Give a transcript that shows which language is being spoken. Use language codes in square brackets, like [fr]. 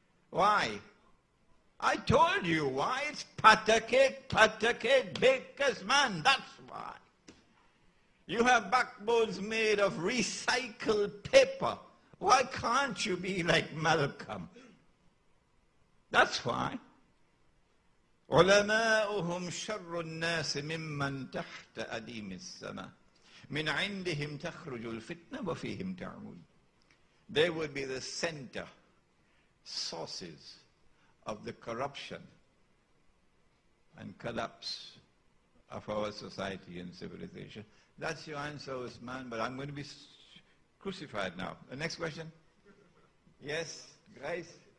[en] Why? I told you why. It's patake, baker's man. That's why. You have backbones made of recycled paper. Why can't you be like Malcolm? That's why. [ar] علماؤهم شر الناس ممن تحت أديم السماء من عندهم تخرج الفتنة وفيهم تعود. [en] They would be the center, sources of the corruption and collapse of our society and civilization. That's your answer, Usman, but I'm going to be crucified now. The next question? Yes, guys?